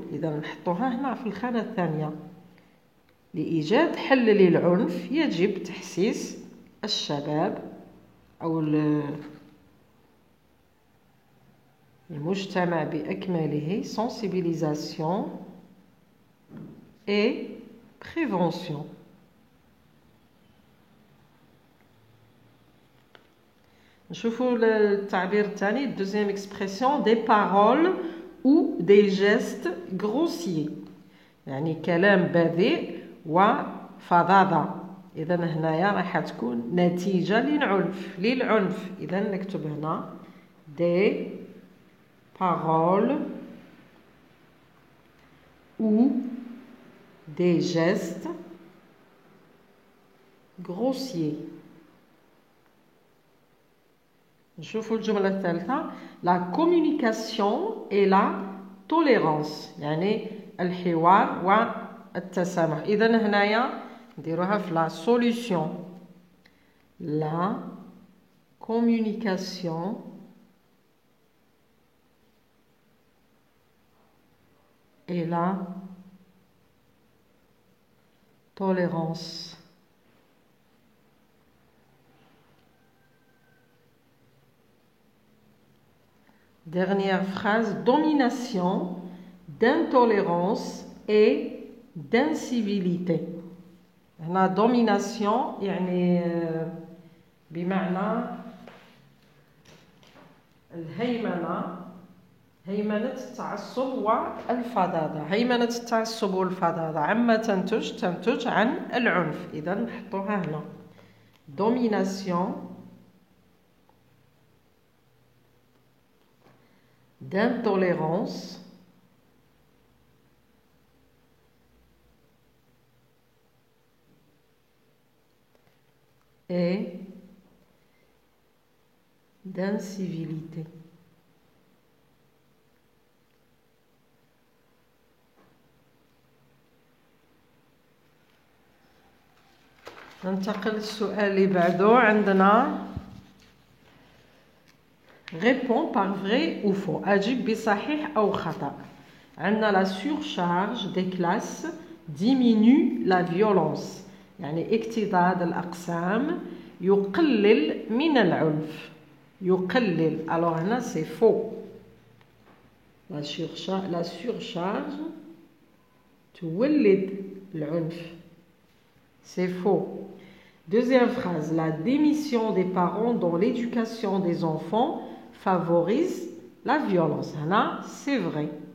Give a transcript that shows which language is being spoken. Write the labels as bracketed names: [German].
[Arabic] إذا نحطوها هنا في الخانة الثانية. لإيجاد حل للعنف يجب تحسيس الشباب أو المجتمع بأكمله [French] sensibilisation et prévention. [Arabic] نشوفوا التعبير الثاني [French] deuxième expression des paroles ou des gestes grossiers [Arabic] يعني كلام بذيء وفظاظة. إذا هنايا راح تكون نتيجة للعنف. إذا نكتب هنا [French] des paroles ou des gestes grossiers. [Arabic] نشوفوا الجملة الثالثة [French] la communication et la tolérance [Arabic] يعني الحوار والتسامح. إذا هنايا نديروها في [French] la solution la communication et la tolérance. Dernière phrase, domination, d'intolérance et d'incivilité. [Arabic] هنا domination يعني بمعنى الهيمنة، هيمنة التعصب والفظاظة. هيمنة التعصب والفظاظة عما تنتج عن العنف. إذا نحطوها هنا [French] domination d'intolérance et d'incivilité. [Arabic] ننتقل للسؤال اللي بعده. [French] عندنا réponds par vrai ou faux. [Arabic] أجب بصحيح أو خطأ. عندنا [French] la surcharge des classes diminue la violence [Arabic] يعني اكتظاظ الأقسام يقلل من العنف. يقلل. [French] alors هنا c'est faux. [Arabic] la surcharge تولد العنف. [French] c'est faux. Deuxième phrase, la démission des parents dans l'éducation des enfants favorise la violence. هنا c'est vrai.